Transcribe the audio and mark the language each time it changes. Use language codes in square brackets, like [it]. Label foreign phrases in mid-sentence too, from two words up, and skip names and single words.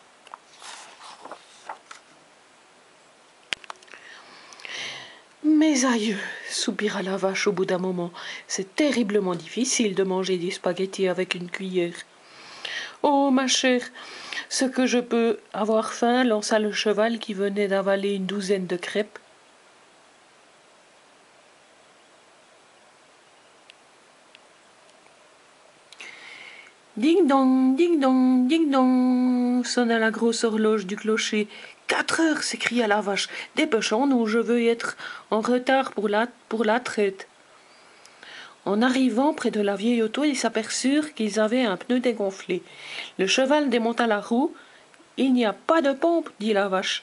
[fr] Mes aïeux, soupira la vache au bout d'un moment, c'est terriblement difficile de manger des spaghettis avec une cuillère. Oh, ma chère, ce que je peux avoir faim, lança le cheval qui venait d'avaler une douzaine de crêpes. Ding-dong, ding-dong, ding-dong, sonna la grosse horloge du clocher. 4 heures, s'écria la vache. Dépêchons-nous, je veux être en retard pour la traite. En arrivant près de la vieille auto, ils s'aperçurent qu'ils avaient un pneu dégonflé. Le cheval démonta la roue. « Il n'y a pas de pompe, » dit la vache.